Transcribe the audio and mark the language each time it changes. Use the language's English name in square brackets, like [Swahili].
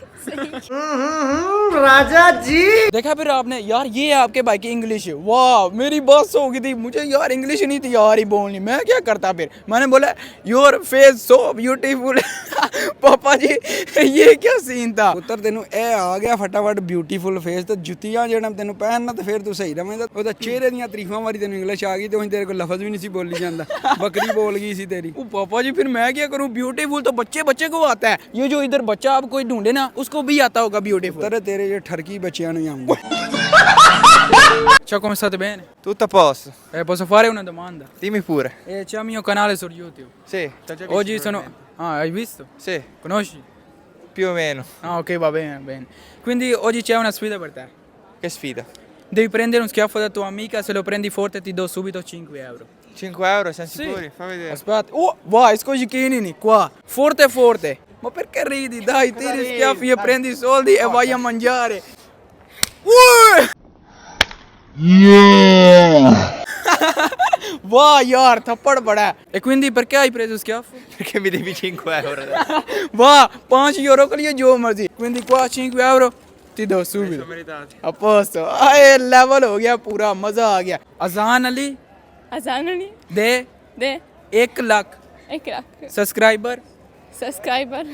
[Hindi] राजा जी देखा फिर आपने यार, ये है आपके भाई की इंग्लिश. वाह, मेरी बस हो गई थी, मुझे यार इंग्लिश नहीं थी यार ही बोलनी. मैं क्या करता फिर, मैंने बोला [English] Your face so beautiful. [Hindi] पापा जी ये क्या सीन था. [Punjabi] ਪੁੱਤਰ ਤੈਨੂੰ ਇਹ ਆ ਗਿਆ ਫਟਾਫਟ ਬਿਊਟੀਫੁਲ ਫੇਸ ਤੇ ਜੁੱਤੀਆਂ ਜਿਹੜਾ ਤੈਨੂੰ ਪਹਿਨਣਾ ਤੇ ਫਿਰ ਤੂੰ ਸਹੀ ਰਵੇਂਗਾ. ਉਹਦਾ ਚਿਹਰੇ ਦੀਆਂ ਤਾਰੀਫਾਂ ਵਾਰੀ ਤੈਨੂੰ ਇੰਗਲਿਸ਼ ਆ ਗਈ ਤੇ ਹੁਣ ਤੇਰੇ ਕੋਲ ਲਫ਼ਜ਼ ਵੀ ਨਹੀਂ ਸੀ ਬੋਲੀ ਜਾਂਦਾ. ਬੱਕਰੀ ਬੋਲ ਗਈ ਸੀ ਤੇਰੀ. [Hindi] ओ पापा जी फिर मैं क्या करूं, ब्यूटीफुल तो बच्चे को आता है. ये जो इधर बच्चा आप कोई ढूंढे ना उसको भी आता होगा ब्यूटीफुल. [Punjabi] ਪੁੱਤਰ ਤੇਰੇ ਜੇ ਠਰਕੀ ਬੱਚਿਆਂ ਨੂੰ ਹੀ ਆਉਂਦਾ. [Italian] Ciao, come state bene? Tutto a posto. Posso fare una domanda? Dimmi pure. C'è il mio canale su YouTube. Sì, t'ho già visto Oggi sono... Ah, hai visto? Sì, Conosci? più o meno. Ah, ok, va bene. Quindi oggi c'è una sfida per te. Che sfida? Devi prendere un schiaffo da tua amica, se lo prendi forte ti do subito 5 euro. 5 euro, siamo Sì. sicuri? Fa vedere. Aspetta. Oh, vai, scusi Chinini, qua. Forte. Ma perché ridi? Dai, tiri schiaffi e prendi i soldi e vai a mangiare. [Hindi] वाह यार थप्पड़ पड़ा है. [Italian] E quindi perché hai preso schiaffo? Perché mi devi 5 euro adesso? [Hindi] वाह 5 euro के लिए जो मर्जी. [Italian] Quindi qua 5 euro ti do Sono subito. meritati. A posto. [Hindi] आए लेवल हो गया पूरा, मजा आ गया. अजान अली Azanani. दे De. 1 lakh Ik lok. [English] Subscriber Subscriber.